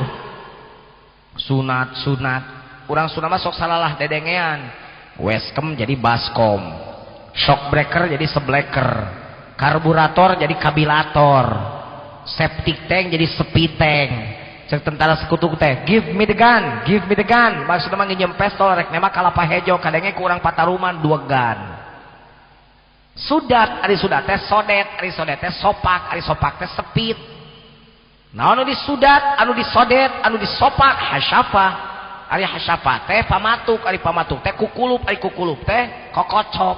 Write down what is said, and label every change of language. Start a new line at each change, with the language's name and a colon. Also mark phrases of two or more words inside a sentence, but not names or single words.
Sundanese: sunat urang Sunda mah sok salalah dedengean weskem jadi baskom
English: shock breaker
Sundanese: jadi sebleker karburator jadi kabilator
English: septic tank
Sundanese: jadi sepiteng cek tentara sekutu teh
English: give me the gun
Sundanese: maksudna mah nginjem pistol rek nema kalapa hejo kadenge kurang Pataruman 2 gun. Sudat ari sudat teh sodet, ari sodet teh sopak, ari sopak teh sepit. Nah anu disudat, anu disodet, anu disopak hasyafa. Ari hasyafa teh pamatuk, ari pamatuk teh kukulup, ari kukulup teh kokocop.